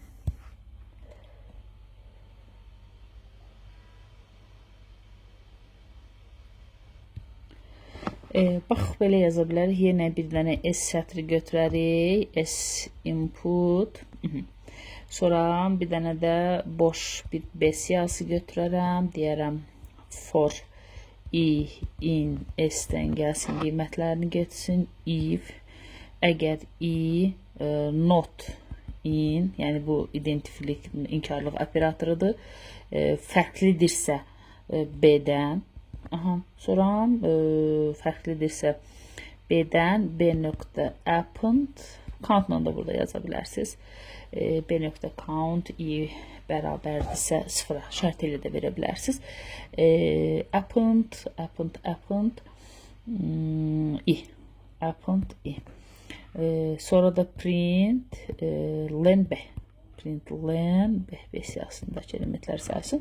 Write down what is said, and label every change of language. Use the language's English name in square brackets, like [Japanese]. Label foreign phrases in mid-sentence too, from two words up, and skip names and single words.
[Azerbaijani] Bax, belə yaza bilərik. Yenə bir dənə S sətri götürərik. S input. Sonra bir dənə də boş bir B siyahısı götürərəm. Deyərəm [English] for I in [Azerbaijani] S-dən gəlsin, qiymətlərini getsin. [English] If əgər I not in, [Azerbaijani] yəni bu identifilik, inkarlıq operatorudur, fərqlidirsə B-dən, sonra fərqlidirsə B-dən B.append, countla da burada yaza bilərsiniz. B.count I bərabərdirsə 0-a şərt ilə də verə bilərsiniz. [English] Append I, append I. [Azerbaijani] Sonra da [English] print len [Azerbaijani] B. [English] Print len [Azerbaijani] B siyahısındakı elementlər sayısın.